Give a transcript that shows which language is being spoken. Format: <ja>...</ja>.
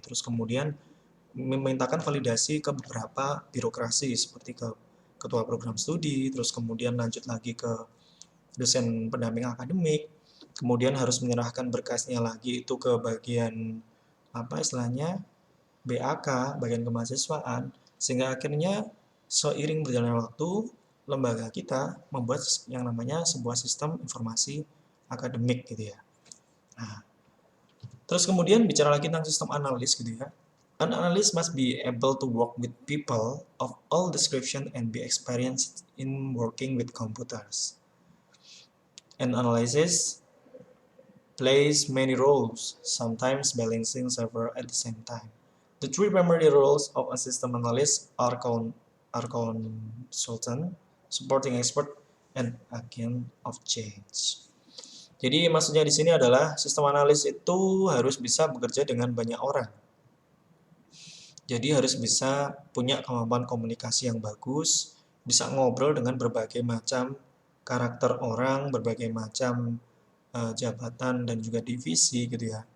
<id>Terus kemudian memintakan validasi ke beberapa birokrasi seperti ke ketua program studi, terus kemudian lanjut lagi ke dosen pendamping akademik, kemudian harus menyerahkan berkasnya lagi itu ke bagian apa istilahnya BAK, bagian kemahasiswaan, sehingga akhirnya seiring berjalannya waktu lembaga kita membuat yang namanya sebuah sistem informasi akademik gitu ya. Nah, terus kemudian bicara lagi tentang sistem analis gitu ya.</id> <en>An analyst must be able to work with people of all description and be experienced in working with computers. An analysis plays many roles, sometimes balancing several at the same time. The three primary roles of a system analyst are consultant, supporting expert, and agent of change.</en> <id>Jadi maksudnya di sini adalah sistem analis itu harus bisa bekerja dengan banyak orang. Jadi harus bisa punya kemampuan komunikasi yang bagus, bisa ngobrol dengan berbagai macam karakter orang, berbagai macam jabatan dan juga divisi gitu ya.</id>